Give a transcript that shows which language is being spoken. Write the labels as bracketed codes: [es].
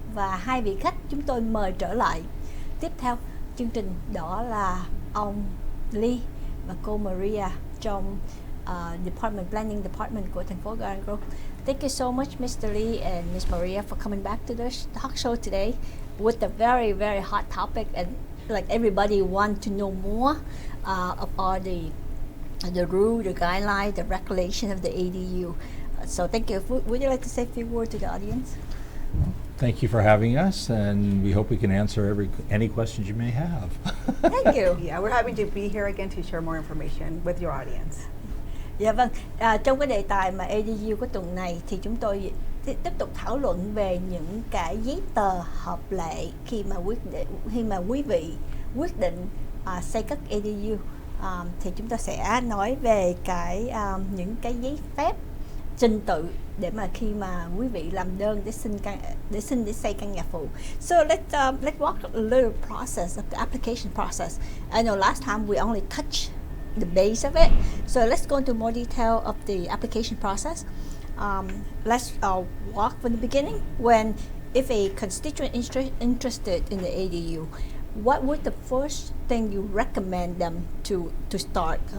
[vi] Và hai vị khách chúng tôi mời trở lại tiếp theo chương trình, đó là ông Lee và cô Maria trong Planning Department của thành phố Garden Grove. [en] Thank you so much, Mr. Lee and Miss Maria, for coming back to the talk show today with a very, very hot topic, and like everybody want to know more of all the rule, the guideline, the regulation of the ADU. So thank you. Would you like to say a few words to the audience? Thank you for having us, and we hope we can answer any questions you may have. Thank you. Yeah, we're happy to be here again to share more information with your audience. [vi] Dạ vâng, trong cái đề tài mà ADU của tuần này thì chúng tôi tiếp tục thảo luận về những cái giấy tờ hợp lệ khi mà quý vị quyết định xây cất ADU. Thì chúng ta sẽ nói về những cái giấy phép trình tự để mà khi mà quý vị làm đơn để xây căn nhà phụ. [en] So let's walk a little process of the application process. I know last time we only touched the base of it, so let's go into more detail of the application process. Let's walk from the beginning. If a constituent interested in the ADU, what would the first thing you recommend them to start?